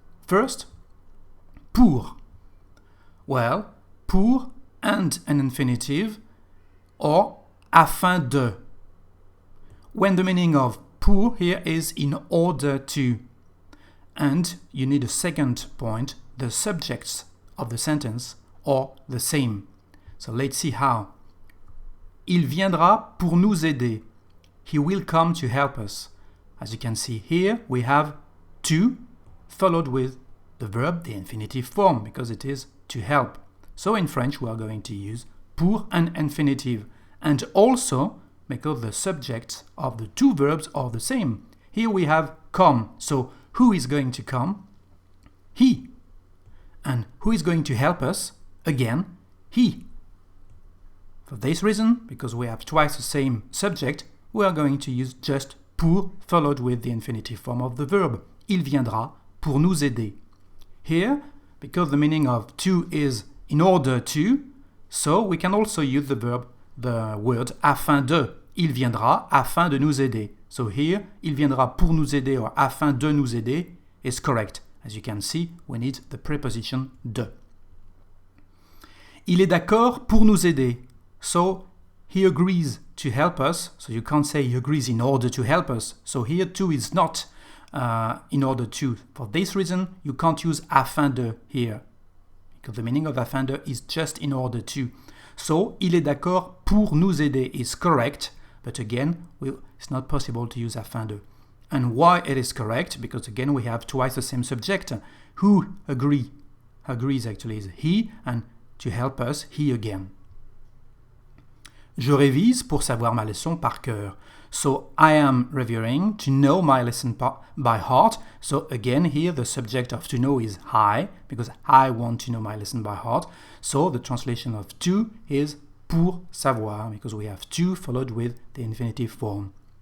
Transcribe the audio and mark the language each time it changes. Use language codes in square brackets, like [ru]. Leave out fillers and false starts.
[en] First, pour. Well, pour and an infinitive, or afin de. When the meaning of pour here is in order to, and you need a second point, the subjects of the sentence are the same. So let's see how. [fr] Il viendra pour nous aider. [en] He will come to help us. As you can see here, we have to followed with the verb, the infinitive form, because it is to help. So in French, we are going to use pour and infinitive, and also because the subjects of the two verbs are the same. Here we have come. So who is going to come? He. And who is going to help us? Again, he. For this reason, because we have twice the same subject, we are going to use just pour followed with the infinitive form of the verb. [fr] Il viendra pour nous aider. [en] Here, because the meaning of to is in order to, so we can also use the word afin de. [fr] Il viendra afin de nous aider. [en] So here, [fr] il viendra pour nous aider or afin de nous aider [en] is correct. As you can see, we need the preposition de. [fr] Il est d'accord pour nous aider. [en] So he agrees to help us. So you can't say he agrees in order to help us. So here too is not in order to. For this reason, you can't use afin de here. Because the meaning of afin de is just in order to. [fr] So, il est d'accord pour nous aider [en] is correct. But again, it's not possible to use afin de. And why it is correct? Because again, we have twice the same subject. Who agrees actually is he, and to help us, he again. [fr] Je révise pour savoir ma leçon par cœur. [en] So I am reviewing to know my lesson by heart. So again, here the subject of to know is I, because I want to know my lesson by heart. So the translation of to is pour savoir, because we have to followed with the infinitive form.